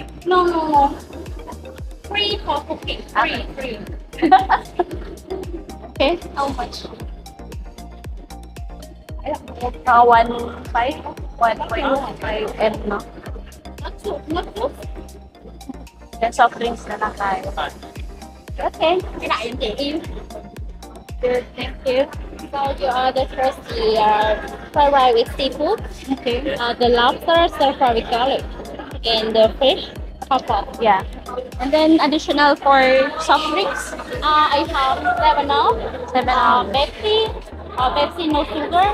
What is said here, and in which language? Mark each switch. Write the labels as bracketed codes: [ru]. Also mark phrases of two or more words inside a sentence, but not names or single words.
[en] No. Free for cooking. Free. Okay, how much? 1.5? 1.5 and no. Not good. [tl] Then [en] soft drinks [tl] na lang tayo. [en] Okay. [vi] Cái đại em chị yêu. [en] Good, thank you. So you order first the fried rice with seafood. Okay. The lobster stir fry with garlic. And the fish hot pot. Yeah. And then additional for soft drinks. I have 7-Up, Pepsi, Pepsi no sugar.